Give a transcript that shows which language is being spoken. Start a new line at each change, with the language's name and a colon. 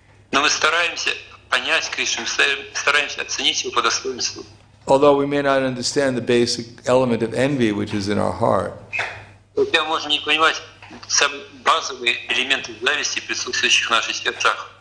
Russian: Но мы стараемся понять Кришну, стараемся оценить его по достоинству.
English: Although we may not understand the basic element of envy, which is in our heart.
Russian: Хотя мы можем не понимать самые базовые элементы зависти, присутствующих в наших сердцах.